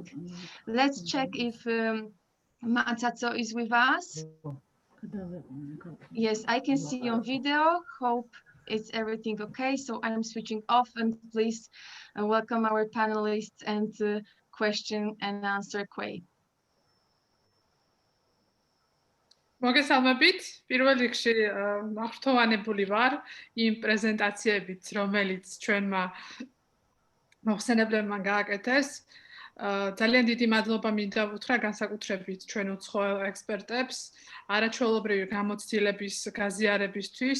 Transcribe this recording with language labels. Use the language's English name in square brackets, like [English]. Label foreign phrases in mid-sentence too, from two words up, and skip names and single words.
[English] Let's check if Matsatso is with us. Yes, I can see you on video. Hope it's everything okay. So I'm switching off, and please welcome our panelists and question and answer quiz. [Georgian] მოგესალმებით. პირველ რიგში მართოვანებული ვარ იმ პრეზენტაციებით, რომელიც ჩვენმა მოხსენებლებმა გააკეთეს. ძალიან დიდი მადლობა მინდა უთხრა განსაკუთრებით ჩვენ უცხოელ ექსპერტებს არაჩვეულებრივი გამოცდილების გაზიარებისთვის.